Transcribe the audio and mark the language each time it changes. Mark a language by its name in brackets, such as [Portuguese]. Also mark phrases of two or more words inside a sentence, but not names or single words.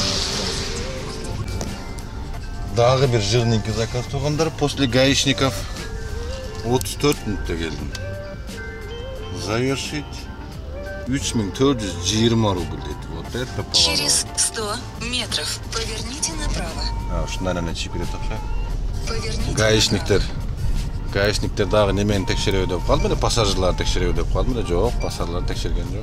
[Kyrgyz] Дагы бир жирненький заказ тургандар [Russian] после гаишников [Kyrgyz] 34 мүнөттө келдим. [Russian] Завершить 3420 рубль [Kyrgyz] дейт. [Russian] Вот это поворот. Через 100 метров поверните направо. [Kyrgyz] Ушундан эле чип берет окшойт. [Russian] Поверните [Kyrgyz] Гаишниктер дагы немени текшеребей деп калды беле, пассажирларды текшеребей деп калды беле? Жок, пассажирларды текшерген жок.